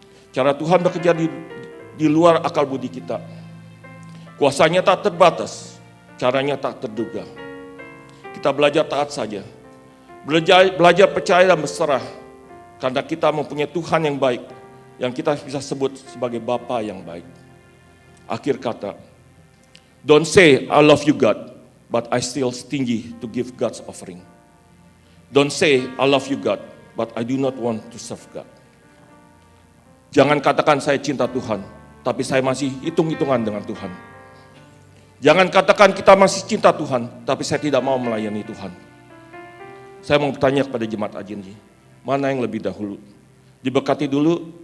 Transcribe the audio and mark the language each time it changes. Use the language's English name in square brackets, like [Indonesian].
[Indonesian] Cara Tuhan bekerja di luar akal budi kita. Kuasanya tak terbatas, caranya tak terduga. Kita belajar taat saja. Belajar percaya dan berserah. Karena kita mempunyai Tuhan yang baik, yang kita bisa sebut sebagai Bapa yang baik. Akhir kata, [English] don't say I love you God, but I still stingy to give God's offering. Don't say I love you God, but I do not want to serve God. [Indonesian] Jangan katakan saya cinta Tuhan, tapi saya masih hitung-hitungan dengan Tuhan. Jangan katakan kita masih cinta Tuhan, tapi saya tidak mau melayani Tuhan. Saya mau bertanya kepada jemaat Ajenji, mana yang lebih dahulu? Diberkati dulu